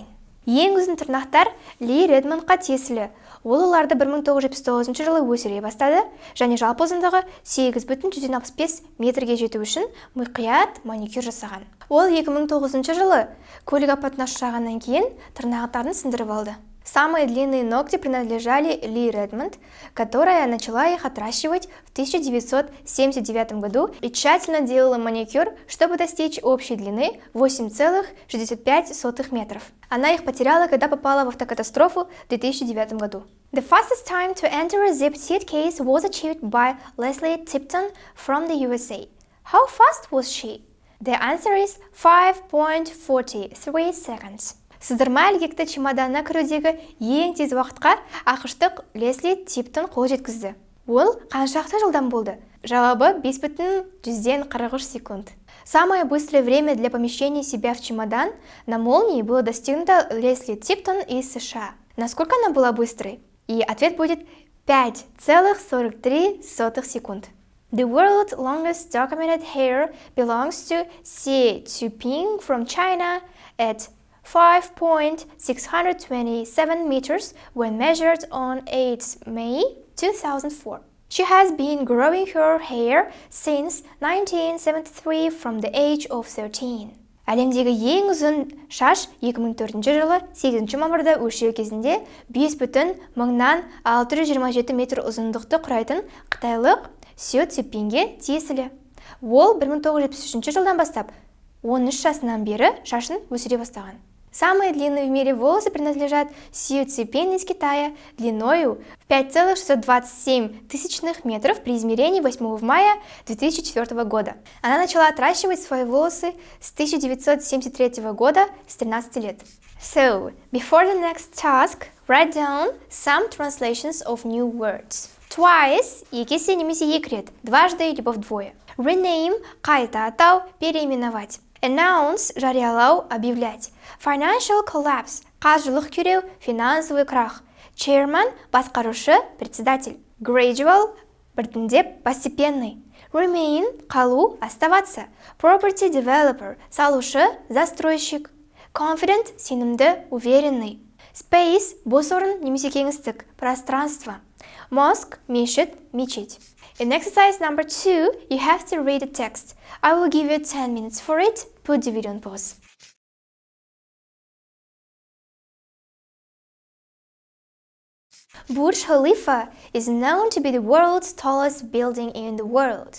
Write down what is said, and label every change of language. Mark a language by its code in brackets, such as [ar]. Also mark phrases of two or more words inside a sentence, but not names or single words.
[kk] Ең ұзын тырнақтар Ли Редмондқа тиесілі. Ол оларды 1979 жылы өсіре бастады және жалпы ұзындығы 8,65 метрге жету үшін мұқият маникюр жасаған. Ол 2009 жылы көлік апатына ұшырағаннан кейін тырнақтарын сындырып алды. [ru] Самые длинные ногти принадлежали Ли Редмонд, которая начала их отращивать в 1979 году и тщательно делала маникюр, чтобы достичь общей длины 8,65 метров. Она их потеряла, когда попала в автокатастрофу в 2009 году. [en] The fastest time to enter a zipped suitcase was achieved by Leslie Tipton from the USA. How fast was she? The answer is 5.43 seconds. [kk] Сыздырма ілгекті чемоданына кірудегі ең тез уақытқа ақштық Лесли Типтон қол жеткізді. Ол қаншақты жылдан болды? Жауабы 5,43 секунд. [ru] Самое быстрое время для помещения себя в чемодан на молнии было достигнуто Лесли Типтон из США. Насколько она была быстрой? И ответ будет 5,43 секунд. [en] The world's longest documented hair belongs to Xie Zhuping from China at 5.627 meters when measured on 8 May 2004. She has been growing her hair since 1973 from the age of 13. [kk] Әлемдегі ең ұзын шаш 2004 жылы 8 мамырда өлшеу кезінде 5,627 метр ұзындықты құрайтын қытайлық Xie Zhupingге тиесілі. Ол 1973 жылдан бастап 13 жасынан бері шашын өсіре бастаған. [ru] Самые длинные в мире волосы принадлежат Xie Zhuping из Китая длиною в 5,627 метров при измерении 8 мая 2004 года. Она начала отращивать свои волосы с 1973 года, с 13 лет. [en] So, before the next task, write down some translations of new words. Twice – [kk] екі есе немесе екі рет, [ru] дважды либо вдвое. [en] Rename – [kk] қайта атау, переименовать. Announce – жариялау, объявлять. [en] Financial collapse – [kk] қаржылық күйреу, [ru] финансовый крах. [en] Chairman – басқарушы, председатель. Gradual – біртіндеп, постепенный. [kk] Remain – қалу, [ru] оставаться. [en] Property developer – [kk] салушы, застройщик. Confident – сенімді, уверенный. Space – бос орын немесе кеңістік, пространство. Mosque – мешіт, мечеть. [en] In exercise number 2, you have to read the text. I will give you 10 minutes for it. Put the video on pause. Burj Khalifa is known to be the world's tallest building in the world.